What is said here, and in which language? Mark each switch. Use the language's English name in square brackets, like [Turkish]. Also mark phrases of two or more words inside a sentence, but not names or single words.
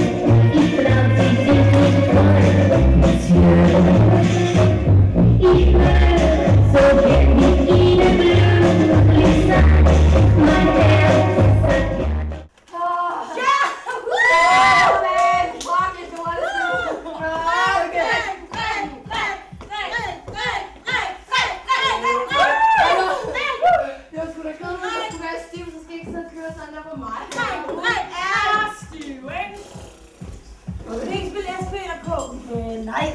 [German] Ich glaub, Sie sind nicht treu. Monsieur, ich würde so gern mit Ihnen glücklich sein. Mein Herz sagt ja. Ja! Woo! [English] Man, fuck it, [Danish] du er det var sgu da kedeligt, at du skulle være stiv, så skal I ikke sidde og køre sådan der på mig. Nej.